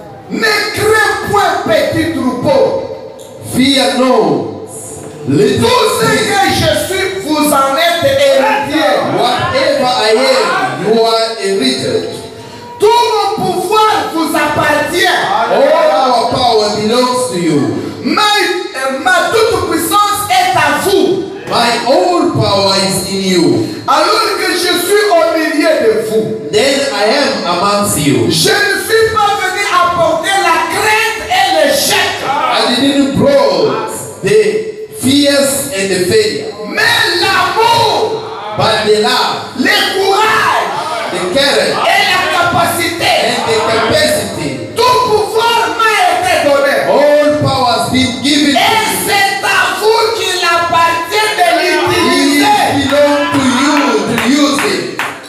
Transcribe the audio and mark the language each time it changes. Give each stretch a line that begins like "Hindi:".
French: Ne crains point, petit troupeau.
English: Fear no, little
French: Tout ce que je suis, vous en êtes héritiers.
English: whatever I am, you are heritage.
French: Tout mon pouvoir vous appartient.
English: All our power belongs to you.
French: Ma toute puissance est à vous.
English: My whole power is in you.
French: Alors que je suis au milieu de vous.
English: Then I am amongst you.
French: Je ne suis pas venu apporter la crainte et le chèque.
English: I didn't brought the fears and the failure,
French: Mais l'amour,
English: but the love,
French: le courage
English: the courage,
French: et la capacité.
English: and the capacity.
French: Tout pouvoir m'a été donné.
English: All power has been given to
French: Et
English: you.
French: c'est à vous qu'il appartient de l'utiliser.
English: It belongs to you to use it.